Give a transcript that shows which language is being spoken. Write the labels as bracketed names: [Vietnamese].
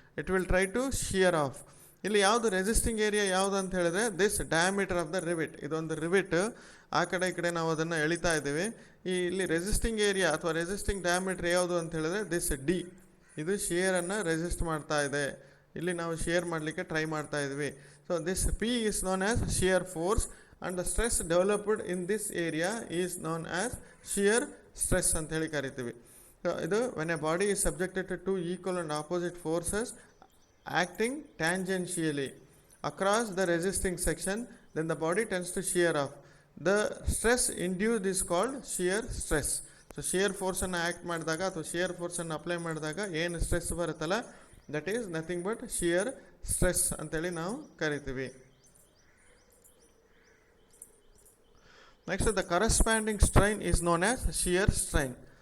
[English] It will try to shear off. [Kannada] ಇಲ್ಲಿ ಯಾವುದು resisting area ಯಾವುದು ಅಂತ ಹೇಳಿದ್ರೆ [English] This diameter of the rivet. [Kannada] ಇದೊಂದು ರಿವಿಟ್, ಆ ಕಡೆ ಈ ಕಡೆ ನಾವು ಅದನ್ನು ಎಳಿತಾ ಇದ್ದೀವಿ. ಇಲ್ಲಿ ರೆಸಿಸ್ಟಿಂಗ್ ಏರಿಯಾ ಅಥವಾ ರೆಸಿಸ್ಟಿಂಗ್ ಡಯಾಮೀಟರ್ ಯಾವುದು ಅಂತ ಹೇಳಿದ್ರೆ ದಿಸ್ ಡಿ. ಇದು ಶಿಯರನ್ನು ರೆಸಿಸ್ಟ್ ಮಾಡ್ತಾ ಇದೆ. ಇಲ್ಲಿ ನಾವು ಶಿಯರ್ ಮಾಡಲಿಕ್ಕೆ ಟ್ರೈ ಮಾಡ್ತಾ ಇದ್ವಿ. [English] so this P is known as shear force and the stress developed in this area is known as shear stress [Kannada] ಅಂತ ಹೇಳಿ ಕರಿತೀವಿ. ಇದು [English] when a body is subjected to two equal and opposite forces acting tangentially across the resisting section, then the body tends to shear off. The stress induced is called shear stress. [Kannada] So shear ಫೋರ್ಸನ್ನು act ಮಾಡಿದಾಗ ಅಥವಾ shear ಫೋರ್ಸನ್ನು apply ಮಾಡಿದಾಗ ಏನು stress ಬರುತ್ತಲ್ಲ, [English] that is nothing but shear stress [Kannada] ಅಂತೇಳಿ ನಾವು ಕರಿತೀವಿ. [English] Next, the corresponding strain is known as shear strain.